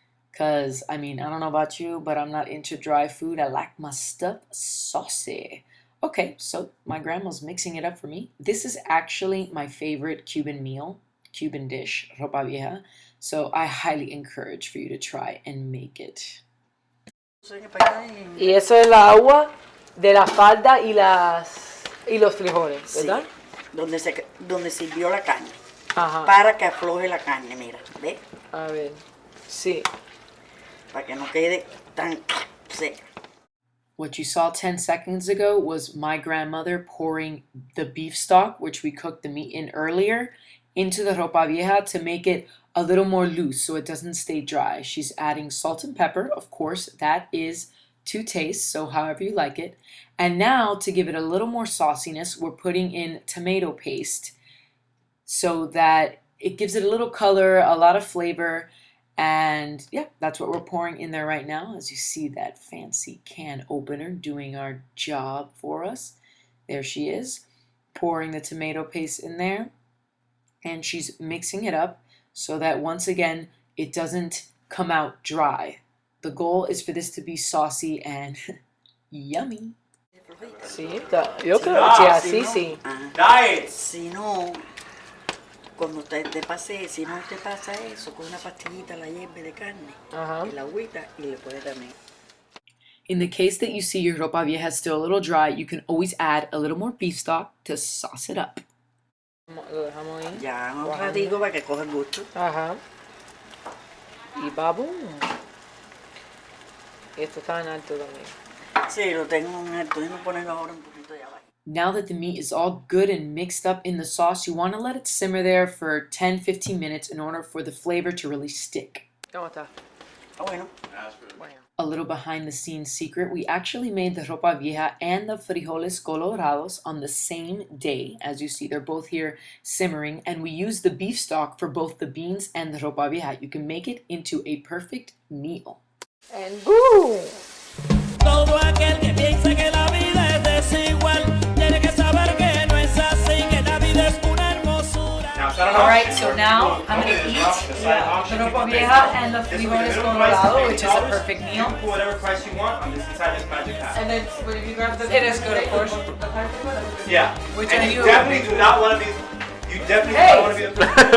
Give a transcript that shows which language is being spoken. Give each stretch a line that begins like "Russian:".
English: Because, I don't know about you, but I'm not into dry food. I like my stuff saucy. Okay, so my grandma's mixing it up for me. This is actually my favorite Cuban dish, ropa vieja. So I highly encourage for you to try and make it.
Spanish: Y eso es la agua de la falda y los frijoles, ¿verdad? Sí, donde sirvió la carne. Ajá. Para que afloje la carne, mira, ¿ves? A ver, sí. Para que no quede tan seca.
English: What you saw 10 seconds ago was my grandmother pouring the beef stock, which we cooked the meat in earlier, into the ropa vieja to make it a little more loose so it doesn't stay dry. She's adding salt and pepper, of course, that is to taste, so however you like it. And now to give it a little more sauciness, we're putting in tomato paste so that it gives it a little color, a lot of flavor, and yeah, that's what we're pouring in there right now. As you see that fancy can opener doing our job for us. There she is, pouring the tomato paste in there, and she's mixing it up so that once again, it doesn't come out dry. The goal is for this to be saucy and yummy.
Spanish: Sí, yo creo que así sí. Si no, cuando te pase, si no te pasa eso, con una pastillita la hierve de carne, y la agüita y le puedes también.
English: In the case that you see your ropa vieja is still a little dry, you can always add a little more beef stock to sauce it up.
Spanish: Lo dejamos ahí. Ya un ratico para que coja el gusto. Ajá. Y babum. Esto está en alto también. Sí, lo tengo en alto. Déjame ponerlo ahora un poquito de abajo.
English: Now that the meat is all good and mixed up in the sauce, you want to let it simmer there for 10-15 minutes in order for the flavor to really stick.
Spanish: ¿Cómo está? Ah, bueno. Bueno.
English: A little behind the scenes secret, we actually made the ropa vieja and the frijoles colorados on the same day. As you see, they're both here simmering, and we use the beef stock for both the beans and the ropa vieja. You can make it into a perfect meal. And boom!
Spanish: Todo aquel que piensa que la vida es desigual tiene que saber que no es así, que la vida es una hermosura.
English: Alright, so now I'm going to eat the ropa vieja and the frijoles colorado, which is a perfect meal. Whatever price you want on this inside this magic hat. And then, if you grab the... It is good, of course. Yeah. Which and are you you? definitely do not want to be. You definitely do Hey! not want to be.